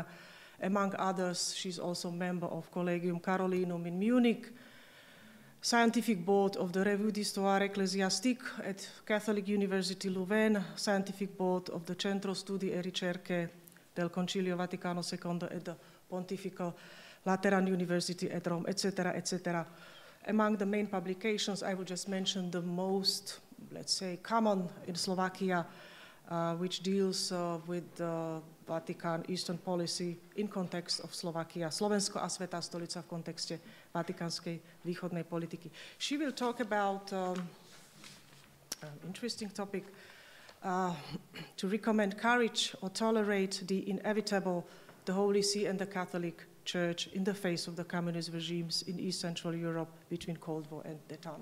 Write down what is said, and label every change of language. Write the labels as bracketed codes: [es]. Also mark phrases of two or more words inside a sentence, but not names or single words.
[en] Among others, she's also member of Collegium Carolinum in Munich, Scientific Board of the Revue d'Histoire Ecclésiastique at Catholic University Louvain, Scientific Board of the Centro Studi e Ricerche del Concilio Vaticano II at the Pontifical Lateran University at Rome, etc., etc. Among the main publications, I will just mention the most, let's say, common in Slovakia, which deals with the Vatican Eastern policy in context of Slovakia, Slovensko a Svätá stolica v kontexte vatikánskej východnej politiky. She will talk about an interesting topic, to recommend courage or tolerate the inevitable, the Holy See and the Catholic Church in the face of the communist regimes in East Central Europe between Cold War and détente.